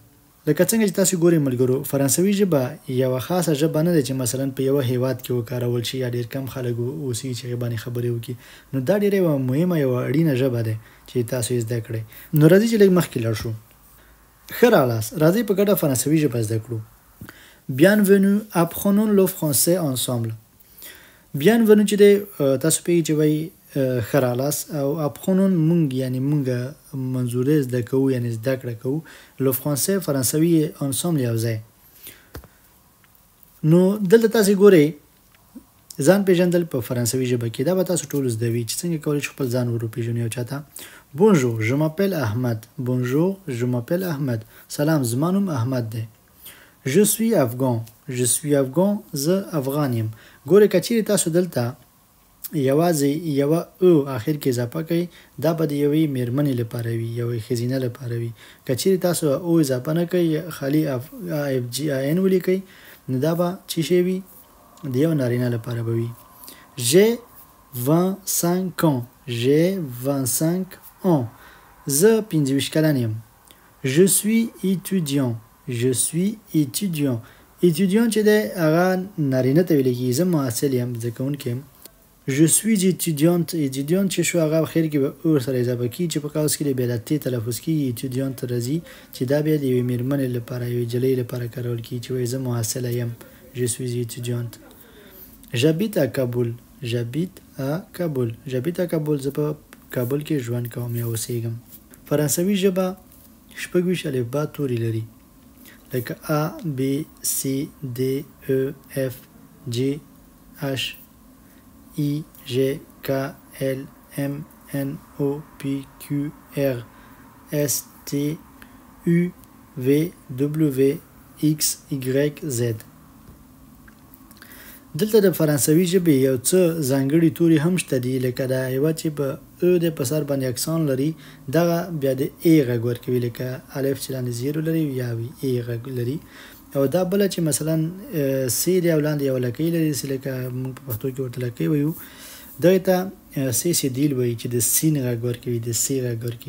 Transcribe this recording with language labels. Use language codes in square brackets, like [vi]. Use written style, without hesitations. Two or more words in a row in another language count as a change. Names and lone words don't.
[ps] لکه څنګه چې تاسو ګورئ ملګرو، فرانسوي ژبه یوه خاصه ژبه نه ده چې مثلا په یوه هیواد کې وکارول شي یا ډیر کم خلک اوسي چې باندې خبرې وکړي. نو دا ډیره مهمه یو اړینه ژبه ده چې تاسو یې زده کړئ. نو راځئ چې لږ مخکې لاړ شو. ښه راغلاست، راځئ په ګډه فرانسوي ژبه زده کړو. [fr] Bienvenue, apprenons le français ensemble. [ps] Bienvenue چې دی تاسو پوهیږئ چې وایي ښه راغلاست، او apprenons مونږ یعنې مونږ منظورې زده کوو یعنې زده کړه کوو. [fr] le français [ps] فرانسوي ensemble یو ځای. نو دلته تاسو ګورئ ځان پیژندل په فرانسوي ژبه کې دا به تاسو ټول زده وي چې څنګه کولی شئ خپل ځان وروپېژنئ یو چاته. [fr] Bonjour, je m'appelle Ahmed. Bonjour, je m'appelle Ahmed. [ps] سلام، زما نوم احمد دی. [fr] Je suis afghan. Je suis afghan. [ps] زه افغان یم. ګورئ که چیرې تاسو دلته یوازې یوه او آخر کې اضافه کوئ دا به د یوې میرمنې لپاره وي، یوې ښځینه لپاره وي. که چیرې تاسو او اضافه نه کوئ خالي اف جی آی ان ولیکئ نو دا به څه شی وي؟ د یو نارینه لپاره به وي. [fr] J'ai 25 ans. J'ai 25 ans. [ps] زه 25 کلن یم. [fr] Je suis étudiant. Je suis étudiant. [ps] étudiant چې دی هغه نارینه ته ویل کېږي. زه محصل یم، زده کوونکی یم. [fr] Je suis étudiante. [ps] étudiant چې شو هغه خیر کې به اور سره اضافه کېږي چې په قوس کې بیا د ت تلفظ کېږي étudiant راځي چې دا بیا د یوې میرمنې لپاره یوې نجلۍ لپاره کارول کېږي چې وایي زه محصله یم. [fr] Je suis étudiante. J'habite à Kaboul. J'habite à Kaboul. J'habite à Kaboul. [ps] زه په کابل کې ژوند کوم یا اوسېږم. فرانسوي ژبه 26 الفبا توري لري لکه A B C D E F G H I J K L M N O P Q R S T U V W X Y Z. دلته د فرانسوي ژبې یو څه ځانګړي توري هم شته دي، لکه دا یوه چې په او د په سر باندې اکسان لري دغه بیا د ای غږ ورکوي، لکه الف چې لاندې زیرو لري یا وي ای غږ لري. او دا بله چې مثلا سی دی او لاندې یوه لکۍ لري لکه موږ په پښتو کې ورته لکۍ وایو، دغې ته سی سیدیل وایي چې د سین غږ ورکوي، د سی غږ ورکوي.